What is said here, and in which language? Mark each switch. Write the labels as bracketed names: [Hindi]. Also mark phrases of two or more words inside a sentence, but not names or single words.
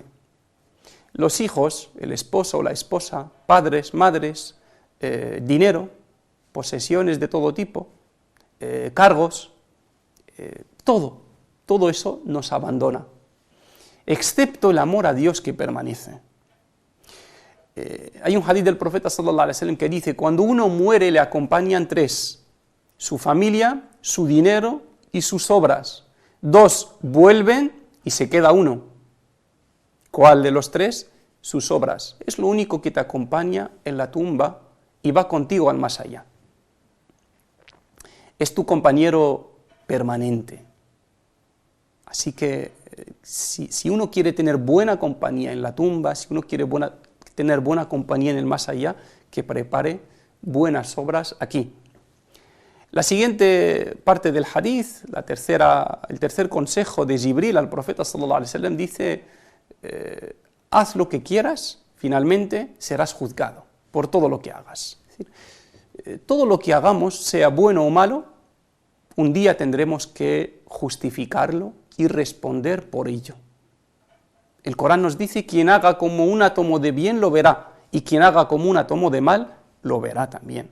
[Spanish] Los hijos, el esposo o la esposa, padres, madres, dinero, posesiones de todo tipo, cargos, todo eso nos abandona, excepto el amor a Dios que permanece. Hay un hadith del profeta [Arabic] صلى الله عليه وسلم [Spanish] que dice: cuando uno muere le acompañan tres: su familia, su dinero y sus obras. Dos vuelven y se queda uno. ¿Cuál de los tres? Sus obras. Es lo único que te acompaña en la tumba y va contigo al más allá. Es tu compañero permanente. Así que si uno quiere tener buena compañía en la tumba, si uno quiere tener buena compañía en el más allá, que prepare buenas obras aquí. La siguiente parte del hadith, el tercer consejo de Jibril al profeta [Arabic] صلى الله عليه وسلم, [Spanish] dice: haz lo que quieras, finalmente serás juzgado por todo lo que hagas. Es decir, todo lo que hagamos, sea bueno o malo, un día tendremos que justificarlo y responder por ello. El Corán nos dice: quien haga como un átomo de bien lo verá, y quien haga como un átomo de mal lo verá también.